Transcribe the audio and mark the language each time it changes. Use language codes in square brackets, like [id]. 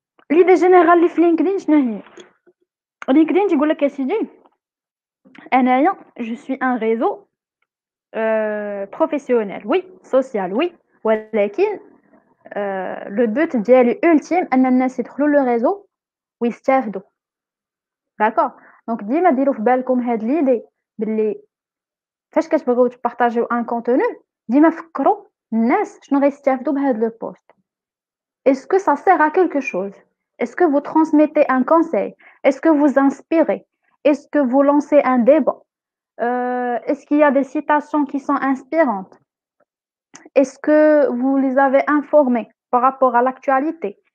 [fr] L'idée générale [ar] اللي في LinkedIn شنو هي؟ LinkedIn تيقول لك يا سيدي انايا [fr] je suis un réseau professionnel, oui, social, oui, [ar] ولكن [fr] le but [ar] ديالي ultime ان الناس يدخلوا [fr] le réseau [ar] ويستافدوا. [fr] d'accord. [ar] donc ديما ديروا في بالكم هاد ليدي باللي فاش كتبغيو تبارطاجيو ان كونتوني, ديما فكروا الناس شنو غيستافدوا بهاد لو بوست. [fr] est-ce que ça sert à quelque chose, est-ce que vous transmettez un conseil, est-ce que vous inspirez, est-ce que vous lancez un débat, est-ce qu'il y a des citations qui sont inspirantes, est-ce que vous les avez informés par rapport à l'actualité.